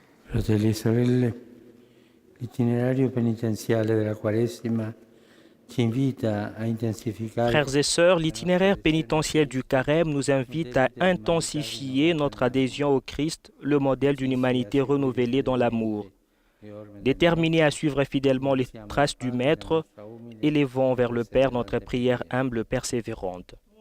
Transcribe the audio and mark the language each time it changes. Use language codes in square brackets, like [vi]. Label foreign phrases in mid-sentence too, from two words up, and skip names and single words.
[it] Fratelli e sorelle, l'itinerario penitenziale della Quaresima ci invita a intensificare. [fr] Frères et sœurs, l'itinéraire pénitentiel du Carême nous invite à intensifier notre adhésion au Christ, le modèle d'une humanité renouvelée dans l'amour. Déterminés à suivre fidèlement les traces du Maître, élevons vers le Père notre prière humble persévérante.